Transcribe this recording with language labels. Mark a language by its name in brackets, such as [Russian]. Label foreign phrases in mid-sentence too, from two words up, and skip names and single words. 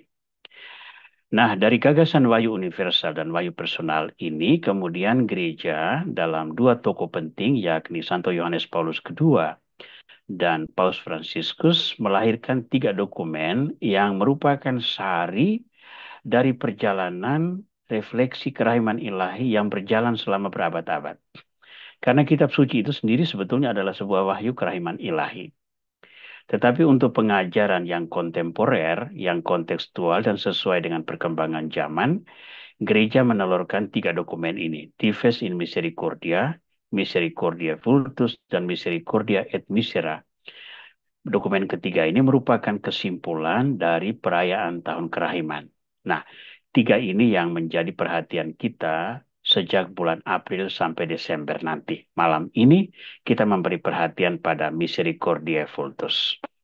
[Indonesian] Nah, dari gagasan wahyu universal dan wahyu personal ini, kemudian gereja dalam dua tokoh penting, yakni Santo Yohanes Paulus II dan Paus Fransiskus, melahirkan tiga dokumen yang merupakan sari dari perjalanan refleksi kerahiman ilahi yang berjalan selama berabad-abad. Karena kitab suci itu sendiri sebetulnya adalah sebuah wahyu kerahiman ilahi. Tetapi untuk pengajaran yang kontemporer, yang kontekstual dan sesuai dengan perkembangan zaman, gereja menelurkan tiga dokumen ini, Dives in Misericordia, Misericordia Vultus, dan Misericordia et Misera. Dokumen ketiga ini merupakan kesimpulan dari perayaan Tahun Kerahiman. Nah, tiga ini yang menjadi perhatian kita sejak bulan April sampai Desember nanti. Malam ini kita memberi perhatian pada Misericordia Vultus.